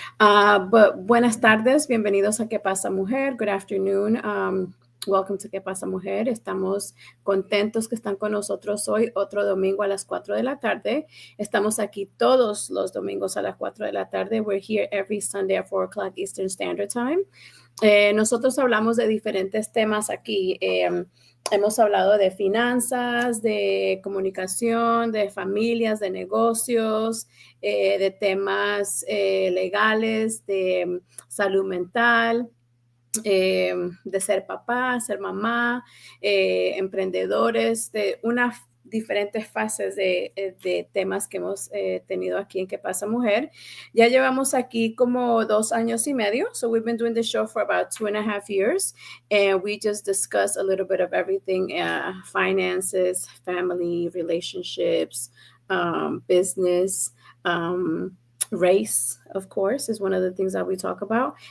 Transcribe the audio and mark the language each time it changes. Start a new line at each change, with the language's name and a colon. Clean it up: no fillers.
Spanish: But buenas tardes, bienvenidos a ¿Qué pasa, mujer?
English: Good afternoon. Welcome to
Spanish: ¿Qué pasa, mujer? Estamos contentos que están con nosotros hoy, otro domingo a las 4 de la tarde. Estamos aquí todos los domingos a las 4 de la tarde.
English: We're here every Sunday at 4 o'clock Eastern Standard Time.
Spanish: Nosotros hablamos de diferentes temas aquí. Hemos hablado de finanzas, de comunicación, de familias, de negocios, de temas legales, de salud mental, de ser papá, ser mamá, emprendedores, de unas diferentes fases de temas que hemos tenido aquí en ¿Qué pasa, mujer? Ya llevamos aquí como 2 años y medio.
English: So we've been doing the show for about 2.5 years. And we just discuss a little bit of everything, finances, family, relationships, business, race, of course, is one of the things that we talk about.